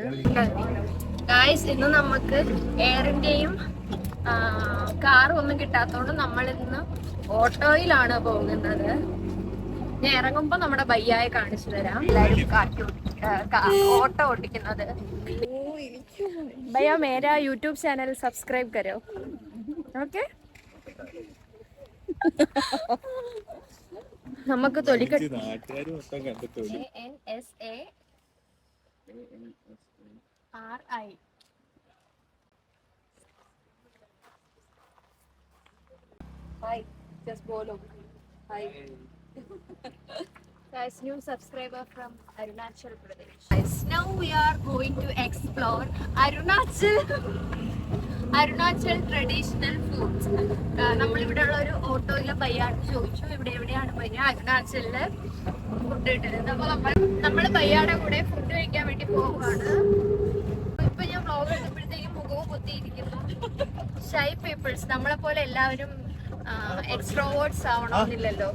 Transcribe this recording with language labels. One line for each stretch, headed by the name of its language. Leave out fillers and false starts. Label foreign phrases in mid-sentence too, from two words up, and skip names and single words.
Malayalam: ഗൈസ്, ഇന്ന് നമുക്ക് എയർ ഇന്ത്യയും കാറും ഒന്നും കിട്ടാത്തതുകൊണ്ട് നമ്മൾ ഇന്ന് ഓട്ടോയിലാണ് പോകുന്നത്. ഞാൻ ഇറങ്ങുമ്പോൾ നമ്മുടെ ബയ്യായെ കാണിച്ചു തരാം. എല്ലാവരും ഓട്ടോ ഓടിക്കുന്നത്.
Hindi: भैया मेरा यूट्यूब
English: channel subscribe
Hindi: करो, ओके?
Malayalam: നമുക്ക് തൊലിക്കട്ടി
Hindi: हाय, just बोलो हाय.
English: Guys, new subscriber from Arunachal Pradesh. Guys, now we are going to explore Arunachal traditional foods.
Malayalam: നമ്മളിവിടെ ഉള്ള ഒരു ഓട്ടോയിലെ ബയ്യാട് ചോദിച്ചു ഇവിടെ എവിടെയാണ് പറഞ്ഞാൽ അരുണാചലില് ഫുഡ് കിട്ടുന്നത്. അപ്പൊ നമ്മൾ ബയ്യാടെ കൂടെ ഫുഡ് കഴിക്കാൻ വേണ്ടി പോവുകയാണ്. ഇപ്പൊ ഞാൻ വ്ളോഗ് എടുത്തപ്പോഴത്തേക്കും മുഖവും കുത്തിയിരിക്കുന്നു.
English: shy peoples,
Malayalam: നമ്മളെ പോലെ എല്ലാവരും എക്സ്ട്രോവേർട്സ് ആവണമെന്നില്ലല്ലോ.